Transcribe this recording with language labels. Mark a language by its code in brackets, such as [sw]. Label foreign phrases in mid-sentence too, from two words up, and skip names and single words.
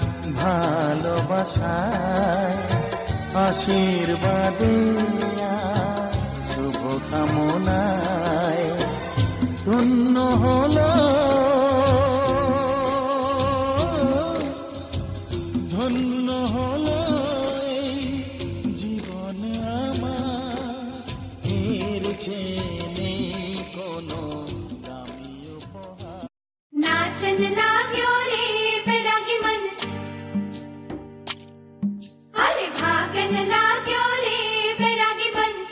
[bn] ভালোবাসায় আশীর্বাদে শুভ কামনায় ধন্য হলো ধন্য হলো এই জীবন আমার এর চেয়ে নেই কোনো দামি উপহার [ne] नाचन लाग्यो रे बैरागी मन अरे भागन लाग्यो रे बैरागी मन